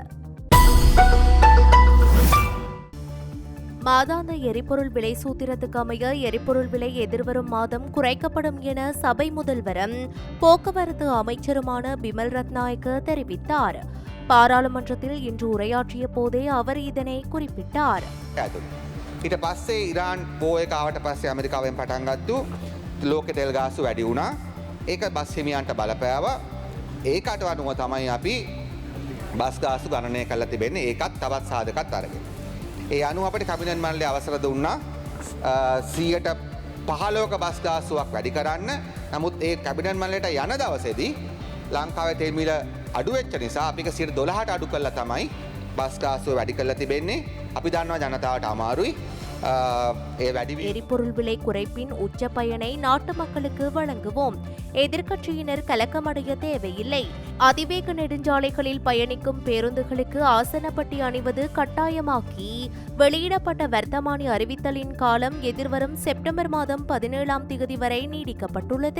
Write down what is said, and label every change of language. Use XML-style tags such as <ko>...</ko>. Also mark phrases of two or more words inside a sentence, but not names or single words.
<ta>மாதாந்த எரிபொருள் விலை சூத்திரத்துக்கு அமைய எரிபொருள் விலை எதிர்வரும் மாதம் குறைக்கப்படும் என சபை முதல்வரும் போக்குவரத்து அமைச்சருமான பிமல் ரத்நாயக்க தெரிவித்தார். பாராளுமன்றத்தில் இன்று உரையாற்றிய போதே அவர் இதனை குறிப்பிட்டார்.</ta> <si>ඊට පස්සේ ඉරාන් පෝයක ආවට පස්සේ ඇමරිකාවෙන් පටන් ගත්තු ලෝකෙ තෙල් ගාස්තු වැඩි වුණා. ඒක බස් හිමියන්ට බලපෑවා. ඒකට අනුව තමයි අපි බස් ගාස්තු ගණනය කරලා තිබෙන්නේ. ඒකත් තවත් සාධකත් අරගෙන. ඒ අනුව අපිට කැබිනට් මණ්ඩලය අවසර දුන්නා 115ක බස් ගාස්තුවක් වැඩි කරන්න. නමුත් ඒ කැබිනට් මණ්ඩලයට යන දවසේදී ලංකාවේ තෙල් මිල අඩු වෙච්ච නිසා අපි 112ට අඩු කළා තමයි බස් ගාස්තුව වැඩි කරලා තිබෙන්නේ. අපි දන්නවා ජනතාවට අමාරුයි.</si> <ta>எரிபொருள் விலை குறைப்பின் உச்ச பயனை நாட்டு மக்களுக்கு வழங்குவோம். எதிர்க்கட்சியினர் கலக்கமடைய தேவையில்லை. அதிவேக நெடுஞ்சாலைகளில் பயணிக்கும் பேருந்துகளுக்கு ஆசனப்பட்டி அணிவது கட்டாயமாக்கி வெளியிடப்பட்ட வர்த்தமானி அறிவித்தலின் காலம் எதிர்வரும் செப்டம்பர் மாதம் 17ஆம் திகதி வரை நீடிக்கப்பட்டுள்ளது.</ta>